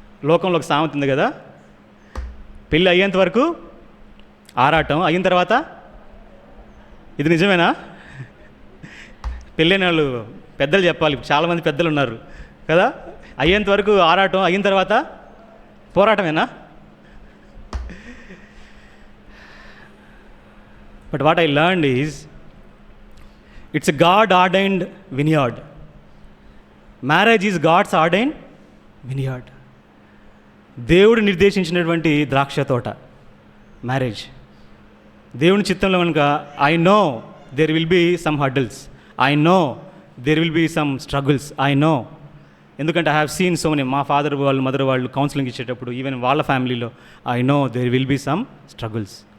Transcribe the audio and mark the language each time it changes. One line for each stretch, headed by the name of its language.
Telugu: లోకంలో ఒక సామెత ఉంది కదా, పెళ్ళి అయ్యేంత వరకు ఆరాటం, అయిన తర్వాత ఇది నిజమేనా? పెళ్ళైన వాళ్ళు పెద్దలు చెప్పాలి, చాలామంది పెద్దలు ఉన్నారు కదా, అయ్యేంత వరకు ఆరాటం, అయిన తర్వాత పోరాటమేనా?
English: But what I learned is, it's a God-ordained vineyard. Marriage is God's ordained vineyard.
Telugu: దేవుడు నిర్దేశించినటువంటి ద్రాక్ష తోట మ్యారేజ్. దేవుని చిత్తంలో కనుక
English: I know there will be some hurdles, I know there will be some struggles, I know.
Telugu: ఎందుకంటే
English: I have seen so many,
Telugu: మా father వాళ్ళు mother వాళ్ళు కౌన్సిలింగ్ ఇచ్చేటప్పుడు ఈవెన్ వాళ్ళ ఫ్యామిలీలో
English: I know there will be some struggles.